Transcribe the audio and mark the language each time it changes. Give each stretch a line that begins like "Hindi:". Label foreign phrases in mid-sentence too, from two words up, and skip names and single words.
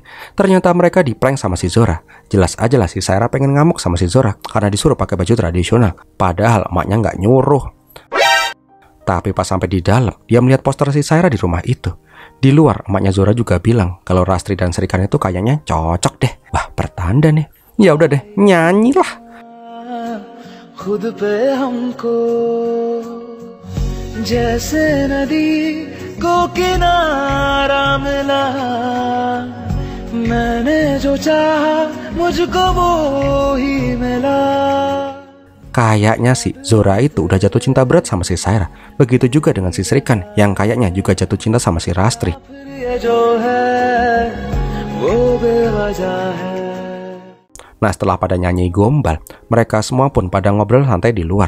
Indonesian: Ternyata mereka diprank sama si Zora. Jelas aja lah si Saira pengen ngamuk sama si Zora karena disuruh pakai baju tradisional. Padahal emaknya nggak nyuruh. Tapi pas sampai di dalam, dia melihat poster si Saira di rumah itu. Di luar, emaknya Zora juga bilang kalau Rastri dan Srikan itu kayaknya cocok deh. Wah, pertanda nih. Ya udah deh, nyanyilah.
Hindi: खुद पे हमको जैसे नदी को किनारा मिला मैंने जो चाहा मुझको वो ही मिला.
Indonesian: Kayaknya sih Zora itu udah jatuh cinta berat sama si Saira. Begitu juga dengan si Srikan yang kayaknya juga jatuh cinta sama si Rastri. Nah, setelah pada nyanyi gombal, mereka semua pun pada ngobrol santai di luar.